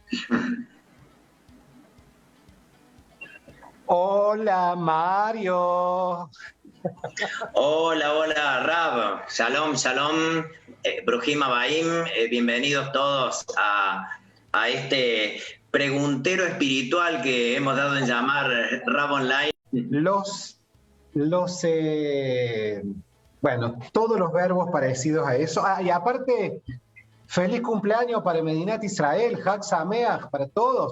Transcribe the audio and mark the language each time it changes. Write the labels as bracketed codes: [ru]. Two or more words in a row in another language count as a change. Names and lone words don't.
[es] Hola Mario. Hola, hola, Rab. [he] שלום שלום ברוכים הבאים. [es] Bienvenidos todos a este preguntero espiritual que hemos dado en llamar Rab Online. Los, los bueno, todos los verbos parecidos a eso. Y aparte, feliz cumpleaños para Medinat Israel, [he] חג שמח [es] para todos.